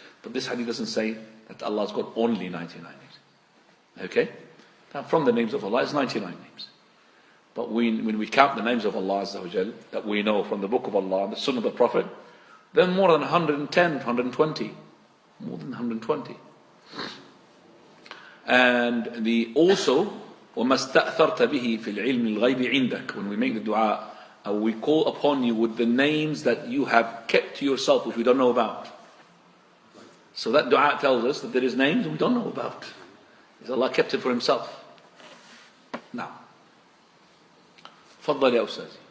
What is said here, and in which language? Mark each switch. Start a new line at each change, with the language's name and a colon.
English: But this hadith doesn't say that Allah's got only 99 names. Okay? Now, from the names of Allah, it's 99 names. But when we count the names of Allah Azza wa Jal, that we know from the book of Allah and the Sunnah of the Prophet, then more than 110, 120. More than 120.
Arabic: And also, وَمَا اسْتَأْثَرْتَ بِهِ فِي الْعِلْمِ الْغَيْبِ عِنْدَكَ.
English: When we make the dua, we call upon you with the names that you have kept to yourself, which we don't know about. So that dua tells us that there is names we don't know about. Because Allah kept it for Himself.
Arabic: Now, فضل يا أستاذ.